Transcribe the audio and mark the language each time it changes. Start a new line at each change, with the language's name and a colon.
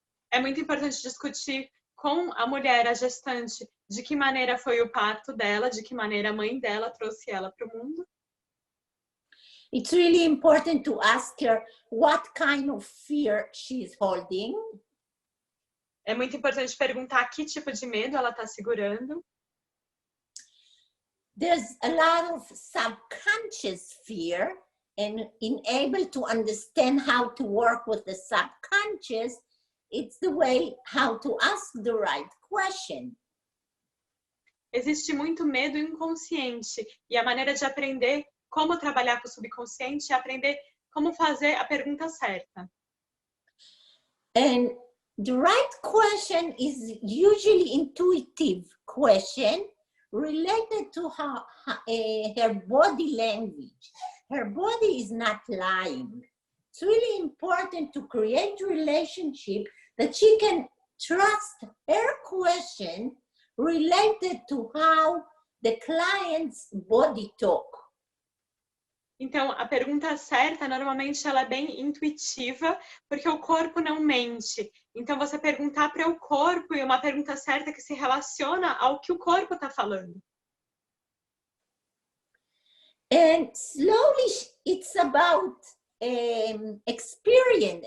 Portuguese: É muito importante discutir com a mulher, a gestante, de que maneira foi o parto dela, de que maneira a mãe dela trouxe ela para o mundo.
English: It's really important to ask her what kind of fear she's holding.
Portuguese: É muito importante perguntar que tipo de medo ela está segurando.
English: There's a lot of subconscious fear, and in able to understand how to work with the subconscious, it's the way how to ask the right question.
Portuguese: Existe muito medo inconsciente, e a maneira de aprender como trabalhar com o subconsciente é aprender como fazer a pergunta certa.
English: And the right question is usually intuitive question related to her body language. Her body is not lying. It's really important to create a relationship that she can trust her question related to how the client's body talk.
Portuguese: Então, a pergunta certa, normalmente, ela é bem intuitiva, porque o corpo não mente. Então, você perguntar para o corpo e uma pergunta certa que se relaciona ao que o corpo está falando.
English: And slowly, it's about experience.